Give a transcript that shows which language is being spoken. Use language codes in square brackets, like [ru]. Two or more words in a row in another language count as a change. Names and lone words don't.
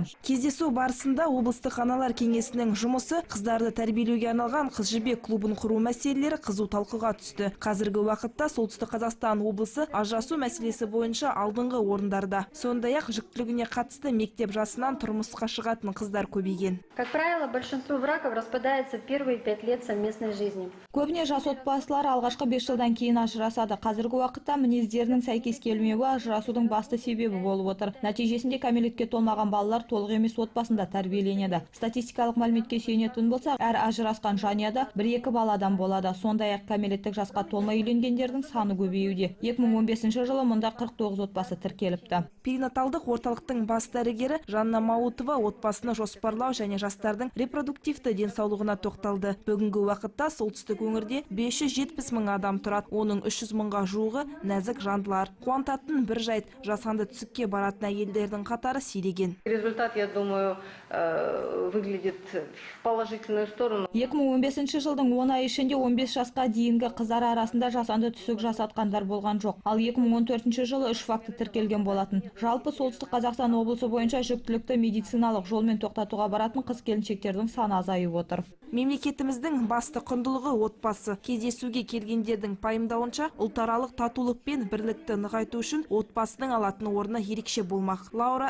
[kk] Кездесу барысында облыстық аналар кеңесінің жұмысы, қыздарды тәрбиелеуге арналған Қыз жібек клубын құру мәселелері қызу талқыға түсті. Қазіргі уақытта Солтүстік Қазақстан облысы ажырасу мәселесі бойынша алдыңғы орындарда. Сондай-ақ жүктілігіне қатысты мектеп жасынан тұрмысқа шығатын қыздар көбейген. [ru] Как правило, большинство браков распадается в первые 5 лет совместной жизни. [kk] Көбіне жас отбасылар алғашқы 5 жылдан кейін ажырасады. Қазіргі уақытта мінездерінің сәйкес келмеуі ажырасудың басты себебі болып отыр. Нәтижесінде кәмелетке толмаған балалар толық емес отбасында тәрбиеленеді. Статистикалық мәліметке сүйенетін болсақ, әр ажырасқан жанұяда 1-2 баладан болады. Сондай-ақ кәмелеттік жасқа толмай үйленгендердің саны көбеюде. 2015 жылы мұнда 49 отбасы тіркеліпті. Перинаталдық орталықтың бас дәрігері Жанна Маутова отбасыны жоспарлау және жастардың репродуктивті денсаулығына тоқталды. Бүгінгі уақытта солтүстік өңірде 570 мың адам тұрады. Оның 300 мыңға жуығы нәзік жандылар. Қуантатын бір жайт, жасанды түсікке баратын әйелдердің қатары сиреген. [ru] Результат, я думаю, выглядит в положительную сторону. [kk] 2015 жылдың 10 ай ішінде 15 жасқа дейінгі қыздар арасында жасанды түсік жасатқандар болған жоқ. Ал 2014 жылы 3 факті тіркелген болатын. Жалпы Солтүстік Қазақстан облысы бойынша жүктілікті медициналық жолмен тоқтатуға баратын қыз-келіншектердің саны азайып отыр. Мемлекетіміздің басты құндылығы отбасы. Кездесуге келгендердің пайымдауынша, ұлтаралық татулық пен бірлікті нығайту үшін отбасының алатын орны ерекше болмақ.